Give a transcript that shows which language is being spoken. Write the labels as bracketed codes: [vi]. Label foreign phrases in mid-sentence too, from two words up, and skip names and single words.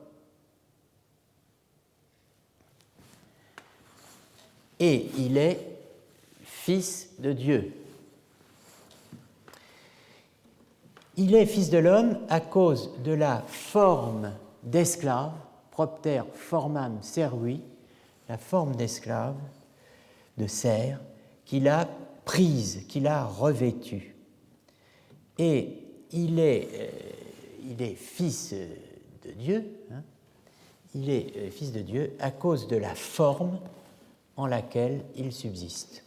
[fr] Et il est fils de Dieu. Il est fils de l'homme à cause de la forme d'esclave, [la] propter formam servui, [fr] la forme d'esclave, de serf, qu'il a prise, qu'il a revêtue. Et il est fils de Dieu, hein, il est fils de Dieu à cause de la forme en laquelle il subsiste.